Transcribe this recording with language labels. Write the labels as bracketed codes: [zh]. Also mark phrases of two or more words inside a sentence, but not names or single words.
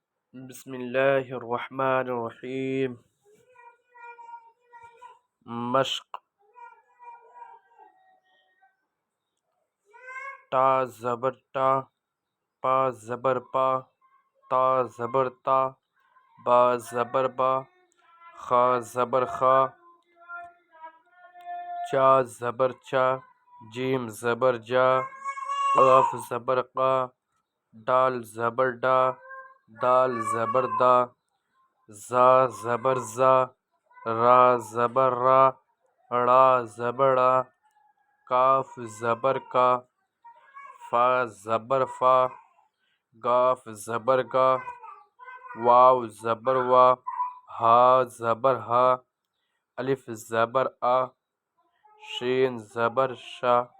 [ar] بسم الله الرحمن الرحيم. مشق. [ur] تا زبر تا، پا زبر پا، تا زبر تا، با زبر با، خا زبر خا، چا زبر چا، جیم زبر جا، قاف زبر قا، ڈال زبر ڈا، دال زبر دا، زا زبر زا، را زبر را، ڑا زبر ڑا، کاف زبر کا، فا زبر فا، گاف زبر گا، واو زبر وا، ہا زبر ہا، الف زبر آ، شین زبر شا،